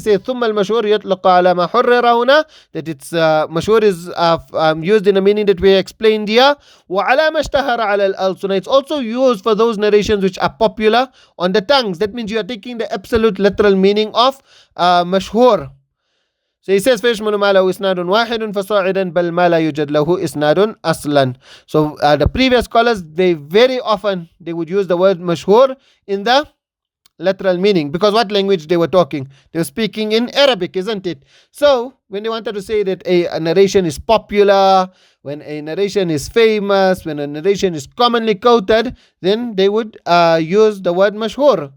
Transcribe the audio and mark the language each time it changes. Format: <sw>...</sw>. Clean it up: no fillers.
<en>He says</en> <ar>ثم المشهور يطلق على ما حرر هنا,</ar> <en>that it's mashhur is used in a meaning that we explained here.</en> <ar>وعلى ما اشتهر على الألسنة,</ar> <en>it's also used for those narrations which are popular on the tongues. That means you are taking the absolute literal meaning of mashhur. So he says</en> <ar>فيشمل ما له إسناد واحد فصاعدا بل ما لا يوجد له إسناد أصلا.</ar> <en>So the previous scholars, they very often they would use the word mashhur in the literal meaning, because what language they were talking? They were speaking in Arabic, isn't it? So when they wanted to say that a narration is popular, when a narration is famous, when a narration is commonly quoted, then they would use the word mashhur.</en>